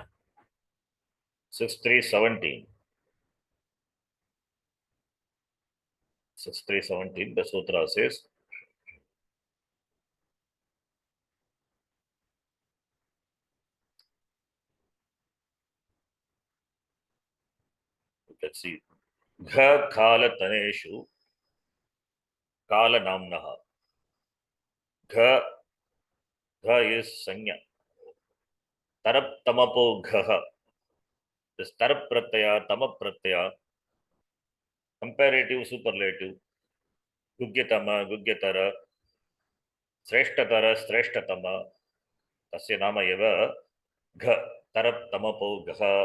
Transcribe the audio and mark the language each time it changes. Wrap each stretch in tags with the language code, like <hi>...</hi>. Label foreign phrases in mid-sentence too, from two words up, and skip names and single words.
<en>6317, the Sutra says, you can see,</en> <sa>घ काल तनेषु काल नाम्नः.</sa> <en>Gha is Sanya.</en> <sa>तरप् तमपौ घः.</sa> <en>This</en> <sa>तरप् प्रत्यय, तमप् प्रत्यय,</sa> <en>comparative, superlative,</en> <sa>गुह्यतम, गुह्यतर, श्रेष्ठतर, श्रेष्ठतम, तस्य नाम एव, घ, तरप् तमपौ घः.</sa>